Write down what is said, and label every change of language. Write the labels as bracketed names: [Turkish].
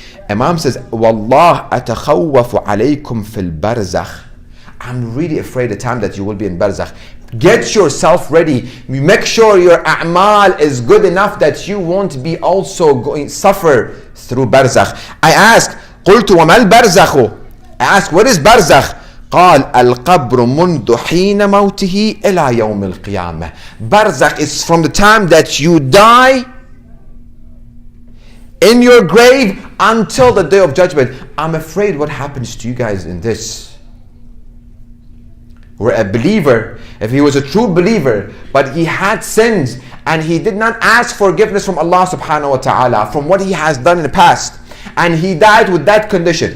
[English] Imam says, [Arabic] Wallah atakhawwafu alaykum fil barzakh. [English] I'm really afraid the time that you will be in barzakh. Get yourself ready. Make sure your a'mal is good enough that you won't be also going suffer through barzakh. I asked, [Arabic] قلت وما البرزخ? [English] I asked, what is barzakh? [Arabic] قال القبر منذ حين موته إلى يوم القيامة. [English] Barzakh is from the time that you die in your grave until the day of judgment. I'm afraid what happens to you guys in this. We're a believer. If he was a true believer, but he had sins and he did not ask forgiveness from Allah subhanahu wa ta'ala from what he has done in the past, and he died with that condition.